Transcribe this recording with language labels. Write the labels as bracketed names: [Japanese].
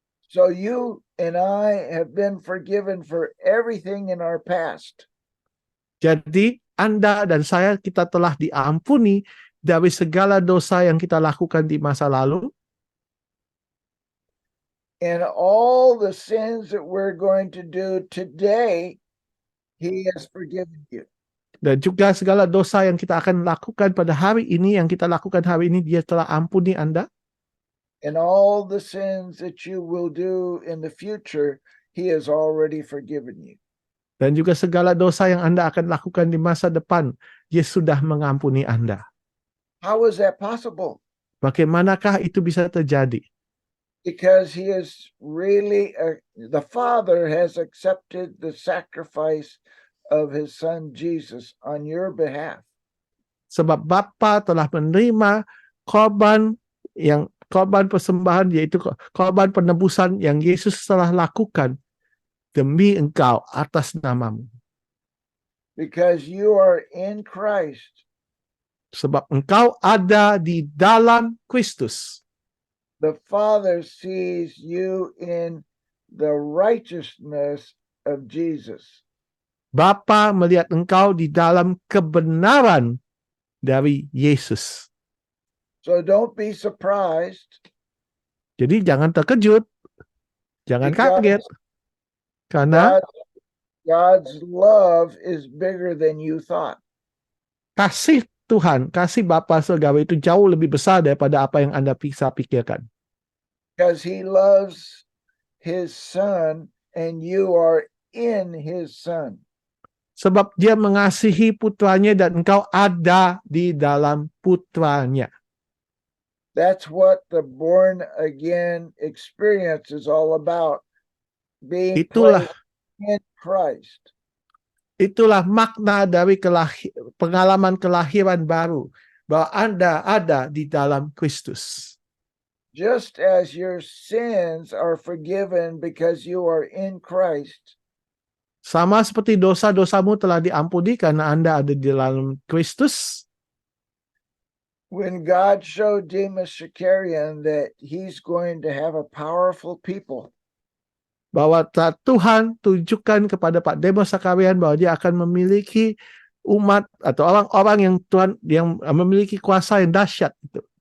[English] So you and I have been forgiven for everything in our past. [Indonesian] Jadi Anda dan saya, kita telah diampuni dari segala dosa yang kita lakukan di masa lalu. [English] And all the sins that we're going to do today, he has forgiven you. [Indonesian] Dan juga segala dosa yang kita akan lakukan pada hari ini, yang kita lakukan hari ini, dia telah ampuni Anda. [English] And all the sins that you will do in the future, he has already forgiven you. [Indonesian] Dan juga segala dosa yang Anda akan lakukan di masa depan, dia sudah mengampuni Anda. [English] How is that possible? [Indonesian] Bagaimanakah itu bisa terjadi? [English] Because he is really, the Father has accepted the sacrifice of his son Jesus on your behalf. [Indonesian] Sebab Bapa telah menerima korban persembahan, yaitu korban penebusan yang Yesus telah lakukan demi engkau atas namamu. [English] Because you are in Christ, [Indonesian] Sebab engkau ada di dalam Kristus. [English] the Father sees you in the righteousness of Jesus. [Indonesian] Bapa melihat engkau di dalam kebenaran dari Yesus. [English] So don't be surprised. [Indonesian] Jadi jangan terkejut, jangan [English] Because [Indonesian] kaget, karena [English] God's love is bigger than you thought. [Indonesian] kasih Tuhan, kasih Bapa surgawi itu jauh lebih besar daripada apa yang Anda bisa pikirkan. [English] Because he loves his son and you are in his son. [Indonesian] Sebab dia mengasihi putranya dan engkau ada di dalam putranya. [English] That's what the born again experience is all about. being [Indonesian] Itulah [English] placed in Christ. [Indonesian] itulah makna dari pengalaman kelahiran baru, bahwa Anda ada di dalam Kristus. [English] Just as your sins are forgiven because you are in Christ, [Indonesian] Sama seperti dosa-dosamu telah diampuni karena Anda ada di dalam Kristus. [English] when God showed Demas Shakarian that he's going to have a powerful people, [Indonesian] Bahwa Tuhan tunjukkan kepada Pak Demas Sakarian bahwa dia akan memiliki umat atau orang-orang yang Tuhan yang memiliki kuasa yang dahsyat itu.